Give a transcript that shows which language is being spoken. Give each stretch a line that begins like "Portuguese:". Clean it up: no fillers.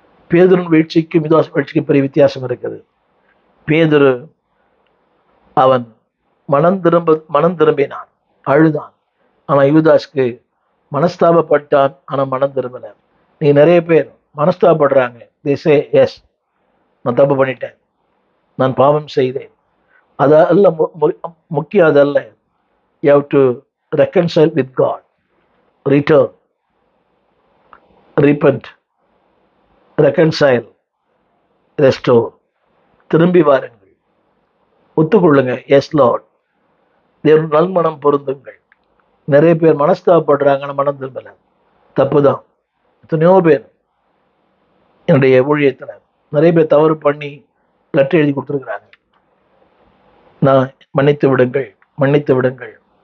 Tamil: பேதுருன் வீழ்ச்சிக்கும் யூதாசு வீழ்ச்சிக்கும் பெரிய வித்தியாசம் இருக்குது. பேதுரு அவன் மனம் திரும்பினான், அழுதான். ஆனா யூதாஸ்க்கு மனஸ்தாபப்பட்டான், ஆனா மனம் திரும்பல. நீ நிறைய பேர் மனஸ்தாபப்படுறாங்க.
English: they say yes,
Tamil: நான் தப்பு பண்ணிட்டேன், நான் பாவம் செய்தேன். அதல்ல முக்கியம், அதல்ல.
English: you have to reconcile with God, return, repent, reconcile, restore.
Tamil: திரும்பி வாருங்கள், ஒத்துக்கொள்ளுங்க.
English: yes Lord,
Tamil: தேவன் நல்மனம் பொருந்துங்கள். நிறைய பேர் மனஸ்தாபப்படுறாங்க, மனம் திரும்பல. தப்புதான். எத்தனையோ பேர் என்னுடைய ஊழியத்துல நிறைய பேர் தவறு பண்ணி லெட்டர் எழுதி கொடுத்துருக்குறாங்க, நான் மன்னித்து விடுங்கள், மன்னித்து விடுங்கள்.